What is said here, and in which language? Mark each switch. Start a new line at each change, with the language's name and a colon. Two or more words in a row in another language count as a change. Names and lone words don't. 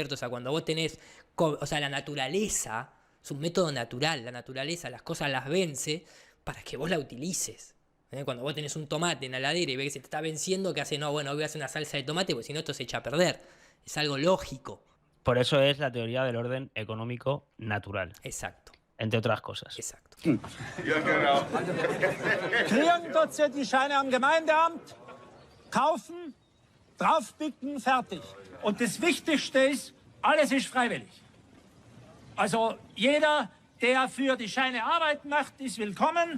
Spanish: O sea, cuando vos tenés, o sea, la naturaleza, es un método natural, la naturaleza las cosas las vence para que vos la utilices. Cuando vos tenés un tomate en la heladera y ves que se te está venciendo, ¿qué haces? No, bueno, voy a hacer una salsa de tomate porque si no esto se echa a perder. Es algo lógico. Por eso es la teoría del orden económico natural. Exacto. Entre otras cosas. Exacto.
German: Ja, genau. Kriegen dort Sie die Scheine am Gemeindeamt, kaufen, draufbicken, fertig. Und das Wichtigste ist, alles ist freiwillig. Also jeder, der für die Scheine arbeiten möchte, ist willkommen.